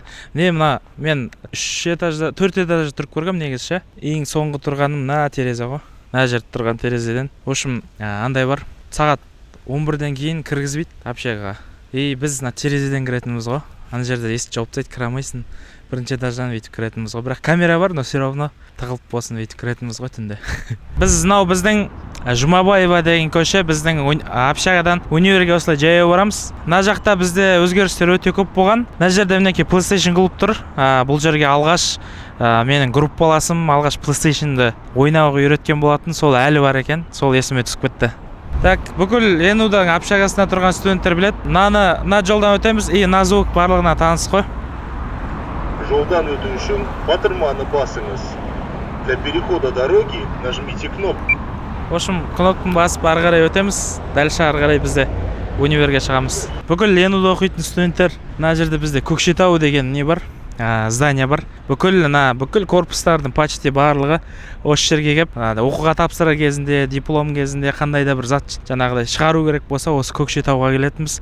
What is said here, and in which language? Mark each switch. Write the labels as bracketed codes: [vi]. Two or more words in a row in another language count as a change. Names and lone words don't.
[kk] Мен 4 этажда тұрып көргем негізі. Ең соңғы тұрғаным мына терезе ғой. Мына жерде тұрған терезеден. [ru] В общем, [kk] андай бар. Сағат 11-ден кейін кіргізбейді общагаға. Біз мына терезеден кіретінбіз ғой. Ана жерде есік жауып тастайды, кіре алмайсың. Бірінші этаждан өйтіп кіретінбіз ғой. Бірақ камера бар, [ru] но все равно [kk] тығылып болсын өйтіп кіретінбіз ғой түнде. Біздің Жұмабаева деген көше, біздің общагадан универге осылай жаяу барамыз. Мына жақта бізде өзгерістер өте көп болған. Мына жерде мінекей PlayStation клуб тұр. Бұл жерге алғаш менің группаласым алғаш PlayStation'ды ойнауға үйреткен болатын. Сол әлі бар екен. Сол есіме түсіп кетті. Так, бүкіл ЕНУ-дан общагасында тұрған студенттер білет. Мына жолдан өтеміз. Мына звук барлығына таныс қой. Жолдан өту үшін батырманы басыңыз. [ru] Для перехода дороги нажмите кнопку. В общем, [kk] кнопканы басып ары қарай өтеміз. Дальше ары қарай бізде универге шығамыз. Бүкіл ЕНУ-да оқитын студенттер, мына жерде бізде Көкшетау деген не бар? Здание бар. Бүкіл корпустардың почти барлығы осы жерге келіп, оқуға тапсырар кезінде, диплом кезінде қандай да бір зат жаңағыдай шығару керек болса, осы Көкшетауға келетінбіз.